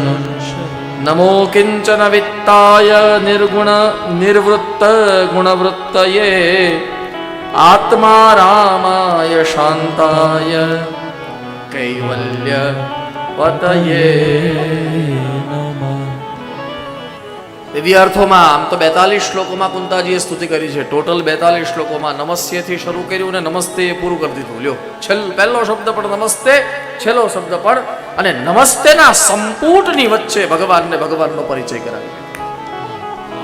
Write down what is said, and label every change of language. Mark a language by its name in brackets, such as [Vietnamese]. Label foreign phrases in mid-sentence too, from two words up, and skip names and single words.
[Sanskrit] नमो किंचन वित्ताय निर्गुण निर्वृत्त गुणवृत्तये आत्मा रामाय शांताय कैवल्य पतये नमः. [Gujarati] દિવ્ય અર્થોમાં આમ તો 42 શ્લોકોમાં કુંતાજીએ સ્તુતિ કરી છે. ટોટલ 42 શ્લોકોમાં નમસ્યથી શરૂ કર્યું અને નમસ્તે પૂરું કરી દીધું. લ્યો, પહેલો શબ્દ પણ નમસ્તે, છેલ્લો શબ્દ પણ, અને નમસ્તેના સંપુટની વચ્ચે ભગવાનને ભગવાનનો પરિચય કરાવી દીધો.